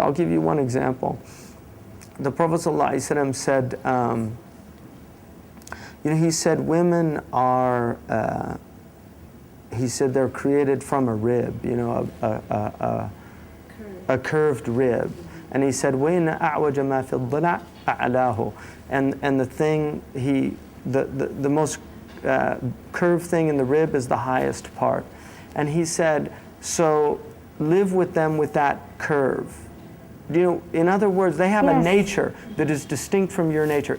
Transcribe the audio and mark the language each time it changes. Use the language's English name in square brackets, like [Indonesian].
[English] I'll give you one example. The Prophet ﷺ said, you know, he said women are, he said they're created from a rib, you know, a curved rib. And he said, [Arabic] وَإِنَّ أَعْوَجَ مَا فِي الضِّلَعِ أَعْلَاهُ. [English] And the thing, the most curved thing in the rib is the highest part. And he said, so live with them with that curve. You know, in other words, they have a nature that is distinct from your nature.